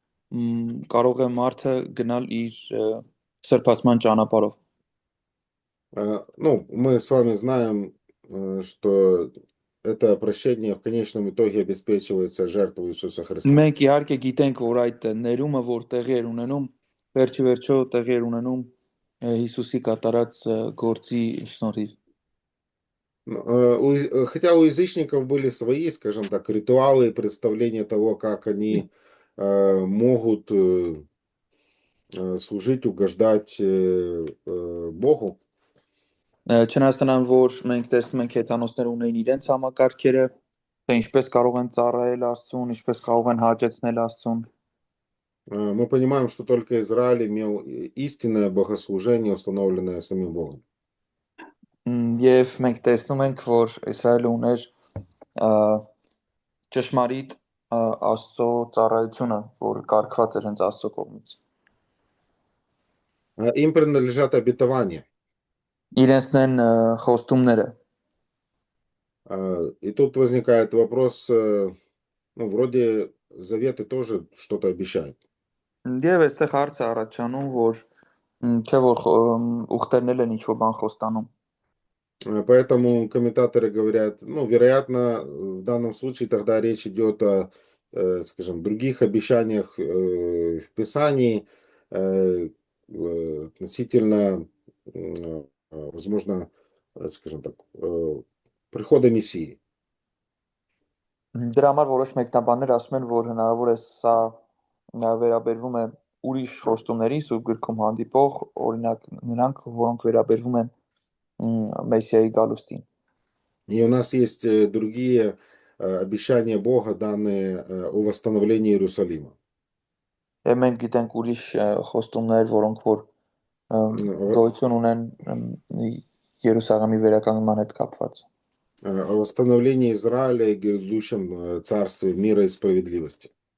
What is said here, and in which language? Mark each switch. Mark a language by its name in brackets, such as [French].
[Armenian] կարող է մարդը գնալ իր սրբացման ճանապարհով։ [Russian] Ну, мы с вами знаем, что это прощение в конечном итоге обеспечивается жертвой Иисуса Христа. [Armenian] Մենք իհարկե գիտենք, որ այդ ներումը, որ տեղի էր ունենում, վերջի վերջո տեղի էր ունենում Հիսուսի կատարած գործի շնորհիվ։ [Russian] Хотя у язычников были свои, скажем так, ритуалы и представления того, как они могут служить, угождать Богу. [Armenian] Չնայած նրան, որ մենք տեսնում ենք հեթանոսներ ունեին իրենց համակարգերը, թե ինչպես կարող են ծառայել Աստծուն, ինչպես կարող են հաճեցնել Աստծուն։ [Russian] Мы понимаем, что только Израиль имел истинное богослужение, установленное самим Богом. [Armenian] Եվ մենք տեսնում ենք, որ Իսրայելը ուներ ճշմարիտ Աստծո ծառայությունը, որ կարգված էր հենց Աստծո կողմից։ [Russian] Им принадлежат обетования. [Armenian] Իրենցն են խոստումները։ [Russian] И тут возникает вопрос, ну, вроде заветы тоже что-то обещают. [Armenian] Եվ այստեղ հարց է առաջանում, որ չէ որ ուխտերն էլ են ինչ-որ բան խոստանում։ [Russian] Поэтому комментаторы говорят, ну, вероятно, в данном случае тогда речь идет о, скажем, других обещаниях в Писании относительно, возможно, скажем так, прихода Мессии. [Armenian] Դրա համար որոշ մեկնաբաններ ասում են, որ հնարավոր է սա վերաբերվում է ուրիշ խոստումների սուրբ գրքում հանդիպող, օրինակ նրանք, որոնք վերաբերվում են Մեսիայի գալուստին։ [Russian] И у нас есть другие обещания Бога, данные о восстановлении Иерусалима. [Armenian] Եվ մենք գիտենք ուրիշ խոստումներ, որոնք որ գոյություն ունեն Երուսաղեմի վերականգնման հետ կապված։ [Russian] О восстановлении Израиля и грядущем царстве мира и справедливости.